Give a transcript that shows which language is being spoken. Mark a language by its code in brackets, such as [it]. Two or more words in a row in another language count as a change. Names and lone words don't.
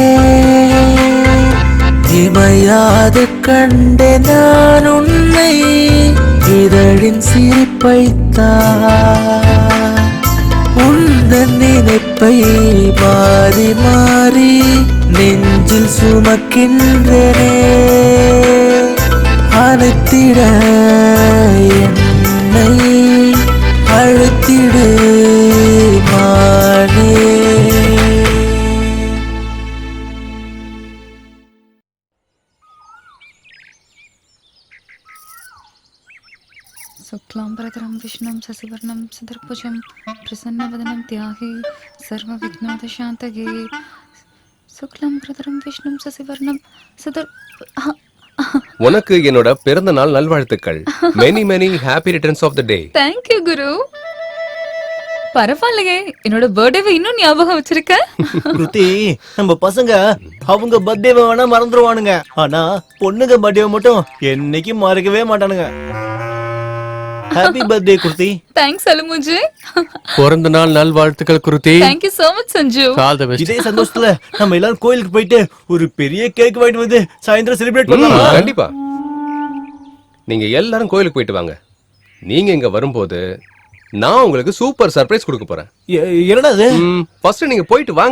[ta] இமையாது கண்டே நான் உன்னை இதழின் சிரிப்பைத்தான் உந்தன் நினைப்பை மாறி மாறி நெஞ்சில் சுமக்கின்றனே அழைத்திட என்னை அழைத்திடு மானே [sa] शुक्लाम्बरधरं विष्णुं शशिवर्णं चतुर्भुजं प्रसन्नवदनं ध्याये सर्वविघ्नोपशान्तये शुक्लाम्बरधरं विष्णुं शशिवर्णं [ta] உனக்கு என்னோட பிறந்த நாள் நல்வாழ்த்துக்கள். [en] many many happy returns of the day. thank you குரு. [ta] பரவாயில்லையே, என்னோட பர்த்டேவை இன்னும் ஞாபகம் வச்சிருக்க. குருதி, நம்ம பசங்க அவங்க பர்த்டேவை வேணா மறந்துடுவானுங்க, ஆனா பொண்ணுங்க பர்த்டேவை மட்டும் என்னைக்கு மறக்கவே மாட்டானுங்க. [en] happy birthday குருதி. தேங்க்ஸ் அலுமுஜி. [ta] பிறந்த நாள் நல்வாழ்த்துக்கள் குருதி. [en] thank you so much சஞ்சு. all the best. [ta] இதே சந்தோஷத்துல நம்ம எல்லாரும் கோயிலுக்கு போயிட்டு ஒரு பெரிய கேக் வாங்கிட்டு வந்து சாயந்தரம் செலிப்ரேட் பண்ணலாம். கண்டிப்பா. நீங்க எல்லாரும் கோயிலுக்கு போயிட்டு வாங்க. நீங்க இங்க வரும்போது நான் உங்களுக்கு சூப்பர் சர்ப்ரைஸ் கொடுக்க போறேன். என்னடா அது? ஃபர்ஸ்ட் நீங்க போயிட்டு வாங்க.